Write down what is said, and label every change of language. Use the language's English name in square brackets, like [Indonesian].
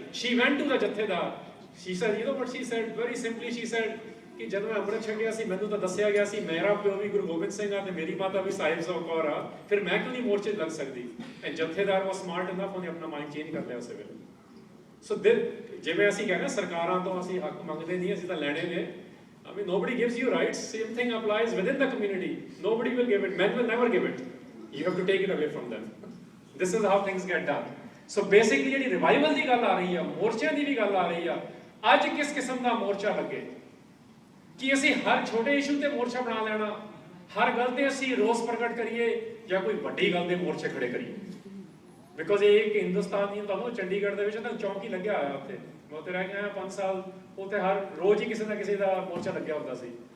[English] she went to the [Punjabi] ਜਥੇਦਾਰ। [English] she said, what she said [Punjabi] very simply, she said ਕਿ ਜਦੋਂ ਮੈਂ ਅੰਮ੍ਰਿਤ ਛਕਿਆ ਸੀ, ਮੈਨੂੰ ਤਾਂ ਦੱਸਿਆ ਗਿਆ ਸੀ ਮੇਰਾ ਪਿਓ ਵੀ ਗੁਰੂ ਗੋਬਿੰਦ ਸਿੰਘ ਆ ਤੇ ਮੇਰੀ ਮਾਤਾ ਵੀ ਸਾਹਿਬ ਜ਼ੋ ਕੌਰ ਆ, ਫਿਰ ਮੈਂ ਕਿਉਂ ਨਹੀਂ ਮੋਰਚੇ ਲੱਗ ਸਕਦੀ। ਐਂਡ ਜਥੇਦਾਰ ਉਹ [English] smart enough, [Punjabi] ਉਹਨੇ ਆਪਣਾ ਮਾਈਂਡ ਚੇਂਜ ਕਰ ਲਿਆ ਉਸੇ ਵੇਲੇ। ਸੋ ਜਿਵੇਂ ਅਸੀਂ ਕਹਿੰਦੇ ਸਰਕਾਰਾਂ ਤੋਂ ਅਸੀਂ ਹੱਕ ਮੰਗਦੇ ਨਹੀਂ, ਅਸੀਂ ਤਾਂ ਲੈਣੇ ਨੇ। [English] I mean, nobody gives you rights. Same thing applies within the community. Nobody will give it. Men will never give it. You have to take it away from them. This is how things get done. So basically [Punjabi] ਜਿਹੜੀ revival ਦੀ ਗੱਲ ਆ ਰਹੀ ਆ, ਮੋਰਚਿਆਂ ਦੀ ਵੀ ਗੱਲ ਆ ਰਹੀ ਆ। ਅੱਜ ਕਿਸ ਕਿਸਮ ਦਾ ਮੋਰਚਾ ਲੱਗੇ ਕਿ ਅਸੀਂ ਹਰ ਛੋਟੇ ਇਸ਼ੂ ਤੇ ਮੋਰਚਾ ਬਣਾ ਲੈਣਾ, ਹਰ ਗੱਲ ਤੇ ਅਸੀਂ ਰੋਸ ਪ੍ਰਗਟ ਕਰੀਏ, ਜਾਂ ਕੋਈ ਵੱਡੀ ਗੱਲ ਦੇ ਮੋਰਚੇ ਖੜੇ ਕਰੀਏ। ਬਿਕੋਜ਼ ਇਹ ਇੱਕ ਹਿੰਦੁਸਤਾਨ ਦੀ ਤੁਹਾਨੂੰ ਚੰਡੀਗੜ੍ਹ ਦੇ ਵਿੱਚ ਤਾਂ ਚੌਂਕ ਹੀ ਲੱਗਿਆ ਹੋਇਆ ਉੱਥੇ, ਮੈਂ ਉੱਥੇ ਰਹਿ ਗਿਆ 5 ਸਾਲ, ਉੱਥੇ ਹਰ ਰੋਜ਼ ਹੀ ਕਿਸੇ ਨਾ ਕਿਸੇ ਦਾ ਮੋਰਚਾ ਲੱਗਿਆ ਹੁੰਦਾ ਸੀ।